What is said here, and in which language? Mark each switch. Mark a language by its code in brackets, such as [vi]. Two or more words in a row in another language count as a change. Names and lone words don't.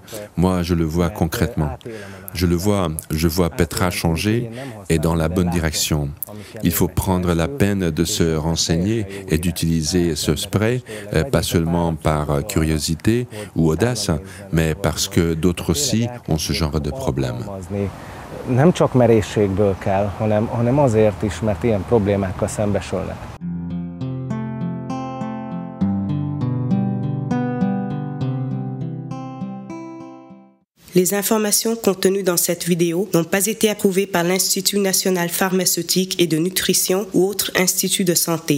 [fr] Moi, je le vois concrètement. Je vois Petra changer et dans la bonne direction. Il faut prendre la peine de se renseigner et d'utiliser ce spray, pas seulement par curiosité ou audace, mais parce que d'autres aussi ont ce genre de problème. [hu] Nem csak merészségből kell, hanem azért is, mert ilyen problémákkal szembesülnek. [fr] Les informations contenues dans cette vidéo n'ont pas été approuvées par l'Institut national pharmaceutique et de nutrition ou autre institut de santé.